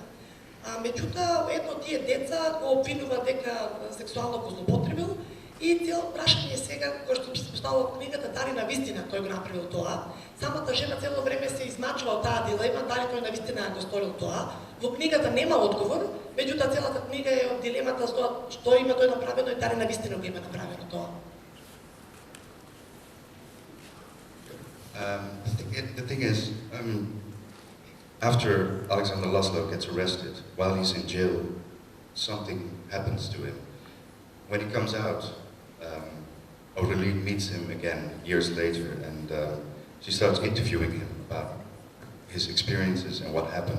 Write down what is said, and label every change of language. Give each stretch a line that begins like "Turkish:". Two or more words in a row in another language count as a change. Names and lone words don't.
Macedonian: Меѓутоа, едно од тие деца го обвинува дека сексуално го злоупотребил и цел прашање сега, кој што се поставува во книгата, дали навистина тој го направил тоа. Самата жена цело време се измачува од таа дилема, дали тој навистина го сторил тоа. Во книгата нема одговор, меѓутоа целата книга е од дилемата за тоа што има тој направено и дали навистина го има направено тоа.
English: The thing is, after Alexander Laszlo gets arrested, while he's in jail, something happens to him. When he comes out, Aurélie meets him again years later, and she starts interviewing him about his experiences and what happened.